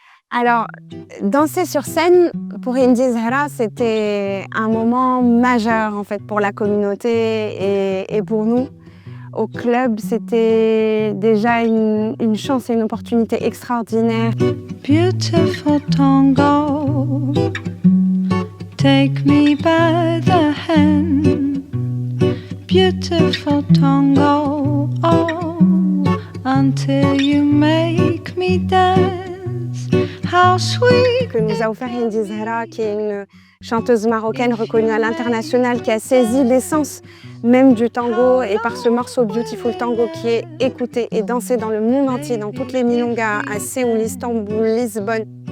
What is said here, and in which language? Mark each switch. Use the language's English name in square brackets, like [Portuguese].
[French] Alors, danser sur scène pour Indy Zahra, c'était un moment majeur en fait pour la communauté et pour nous. Au club, c'était déjà une chance et une opportunité extraordinaire. [English] Beautiful tango, take me by the hand. Beautiful tango, oh, until you make me dance. How sweet. [French] Que nous a offert Indy Zahra, qui est une chanteuse marocaine reconnue à l'international, qui a saisi l'essence même du tango, et par ce morceau Beautiful Tango qui est écouté et dansé dans le monde entier, dans toutes les milongas, à Séoul, Istanbul, Lisbonne,